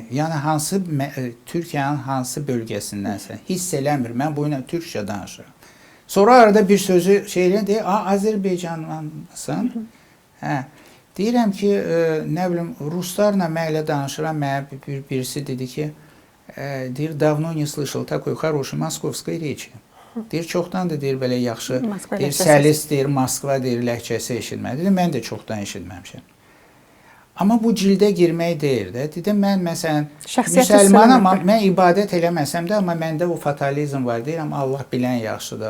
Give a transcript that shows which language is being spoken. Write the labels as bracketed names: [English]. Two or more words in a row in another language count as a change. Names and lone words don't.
[Azerbaijani] Yəni, Türkiyənin hansı bölgəsindənsən? Hiss eləmir, mən bu ilə türkçə danışıram. Sonra arada bir sözü deyir, Azərbaycanlısan? Hə. Deyirəm ki, nə bilim, ruslarla mən elə danışıram, mənə birisi dedi ki, deyir, [Russian] давно не слышал такой хорошей московской речи. [Azerbaijani] Deyir, çoxdandır, deyir, belə yaxşı, deyir, səlis, deyir, Moskva, deyir, ləhcəsi eşitmədi. Deyir, mən də çoxdan eşitməmişəm. Amma bu cildə girmək deyil də. Dedim mən məsələn Şəxsiyyət müsəlmanam, hissələməkdir. mən ibadət eləməsəm də, amma məndə o fatalizm var. Deyirəm Allah bilən yaxşıdır.